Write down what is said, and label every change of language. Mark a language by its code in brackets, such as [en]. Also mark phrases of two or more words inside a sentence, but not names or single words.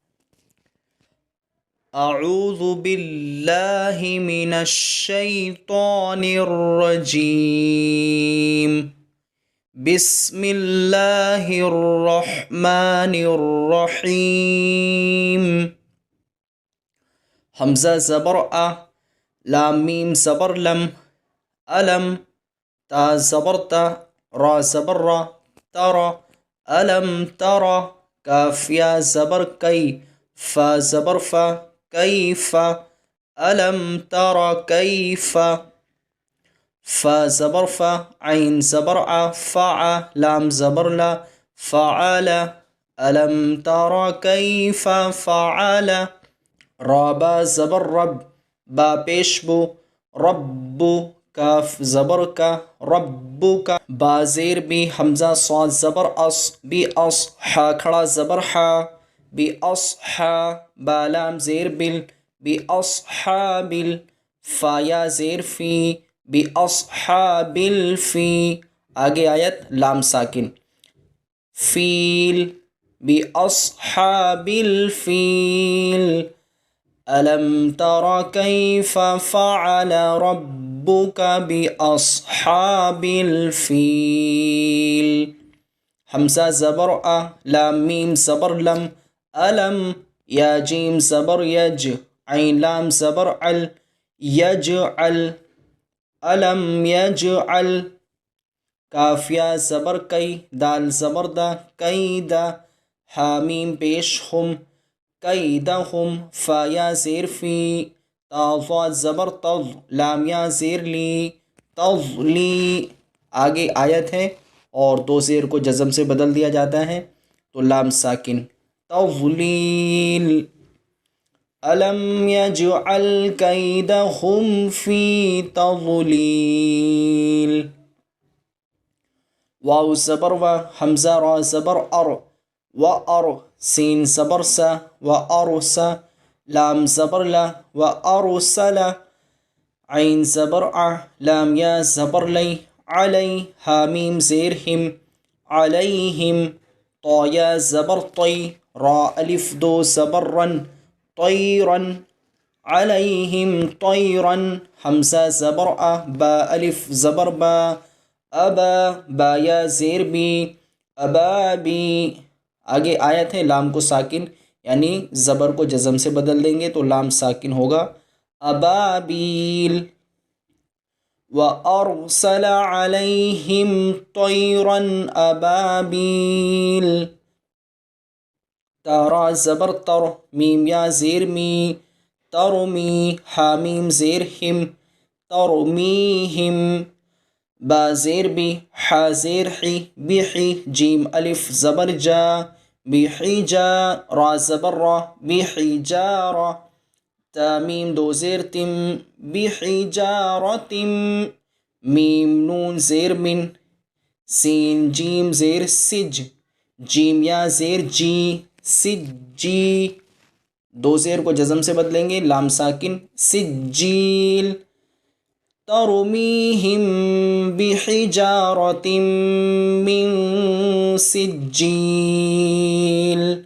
[ar] اعوذ باللہ من الشیطان الرجیم، بسم اللہ الرحمن الرحیم۔ [ur] حمزہ زبر آ، لام میم زبر لم، علم، تا زبر تا، را زبر را، [ar] ترى، علم ترى، [ur] کاف یا زبر کئی، فا زبر فا، کیف، [ar] علم ترى کیف، [ur] فا زبر فا، عین زبر ع، فع، لام زبر لا، فعل، [ar] علم ترى کیف فعل، [ur] را با زبر رب، با پیش بو، رب، کاف زبر کا، رب کا، با زیر بی، حمزہ صاد زبر اس، بی اس، حا کھڑا زبر حا، بی اصحا، با لام زیر بل، بی اصحاب، فا یا زیر فی، [ar] بی اصحاب الفی۔ [ur] آگے آیت لام ساکن، فیل، [ar] بی اصحاب الفیل، ألم تر كيف فعل ربك بأصحاب الفيل۔ [ur] حمزہ زبر أ، لام میم زبر لم، ألم، یا جیم زبر یج، عین لام زبر عل، یجعل، [ar] ألم یجعل، [ur] کاف یا زبر کئی، دال زبر دا، کیدا، حامیم پیش ہم، کیدہم، فا یا زیر فی، تا ضاد زبر تض، لام یا زیر لی، تضلی۔ آگے آیت ہے اور 2 زیر کو جزم سے بدل دیا جاتا ہے، تو لام ساکن، تضلیل، [ar] ألم يجعل كيدهم في تضلیل۔ [ur] واو زبر و، حمزہ را زبر ار، و ار، سین زبر سا، و ارسا، لام زبر لا، و ارسل، عین زبر ع، لام یا زبر لی، علی، حامیم زیر ہم، علیہم، طا یا زبر طی، را الف دو زبر رن، طیرن، [ar] علیہم طیرن، [ur] حمزہ زبر ا، با الف زبر با، ابا، با یا زیر بی، ابابی۔ آگے آیت ہے لام کو ساکن، یعنی زبر کو جزم سے بدل دیں گے تو لام ساکن ہوگا، ابابیل، [ar] وَأَرْسَلَ عَلَيْهِمْ طَيْرًا أَبَابِيلَ، [ur] تارا زبر تر، میم یا زیر می، ترمی، حامیم زیر ہم، ترمیہم، با زیر بی، حا زیر حی، بحی، جیم الف زبر جا، بحجا، را زبر را، بحجارہ، تا میم 2 زیر تم، بحجارتم، میم نون زیر من، سین جیم زیر سج، جیم یا زیر جی، سجی، 2 زیر کو جزم سے بدلیں گے، لام ساکن، سجیل، [ar] ترمیہم بحجارۃ من سجیل۔